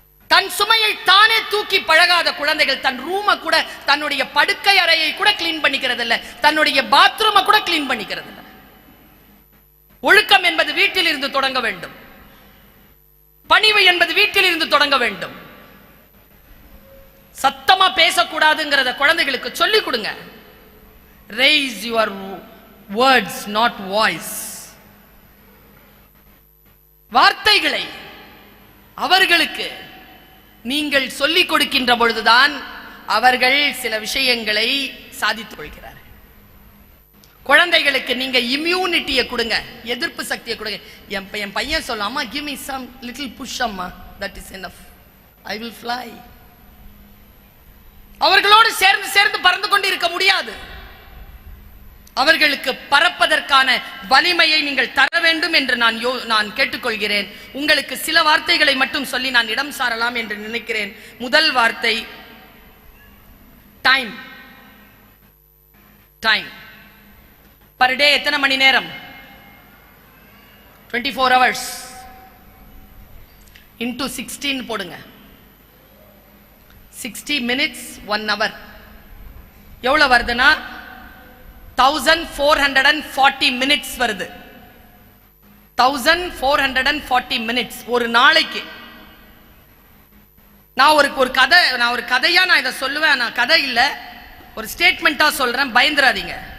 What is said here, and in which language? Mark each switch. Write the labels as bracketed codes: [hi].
[ta] தன் சுமையை தானே தூக்கி பழகாத குழந்தைகள் தன் ரூமை கூட, தன்னுடைய படுக்கை அறையை கூட கிளீன் பண்ணிக்கிறது இல்ல, தன்னுடைய பாத்ரூமை கூட கிளீன் பண்ணிக்கிறது இல்ல. ஒழுக்கம் என்பது வீட்டில் இருந்து தொடங்க வேண்டும். பணிவு என்பது வீட்டில் இருந்து தொடங்க வேண்டும். சத்தமா பேசக்கூடாதுங்கிறத குழந்தைகளுக்கு சொல்லிக் கொடுங்க. [en] Raise your words, not voice. [ta] வார்த்தைகளை அவர்களுக்கு நீங்கள் சொல்லிக் கொடுக்கின்ற பொழுதுதான் அவர்கள் சில விஷயங்களை சாதித்துக் கொள்கிறார்கள். குழந்தைகளுக்கு நீங்க இம்யூனிட்டியை கொடுங்க, எதிர்ப்பு சக்தியை கொடுங்க. என் பையன் சொல்லாமா, [en] give me some little push [ta] அம்மா, [en] that is enough, I will fly. [ta] அவர்களோடு சேர்ந்து சேர்ந்து பறந்து கொண்டு இருக்க முடியாது. அவர்களுக்கு பறப்பதற்கான வலிமையை நீங்கள் தர வேண்டும் என்று நான் கேட்டுக்கொள்கிறேன். உங்களுக்கு சில வார்த்தைகளை மட்டும் சொல்லி நான் இடம் சாரலாம் என்று நினைக்கிறேன். முதல் வார்த்தை டைம். [en] time per day [ta] எத்தனை மணி நேரம்? [en] 24 hours into 16 [ta] போடுங்க. [en] 60 minutes 1 hour [ta] எவ்வளவு வருதுன்னா [en] 1440 minutes [ta] வருது. [en] 1440 minutes [ta] ஒரு நாளைக்கு. நான் ஒரு கதையா நான் இதை சொல்லுவேன். நான் கதை இல்ல, ஒரு ஸ்டேட்மெண்டா சொல்றேன், பயந்துராதீங்க.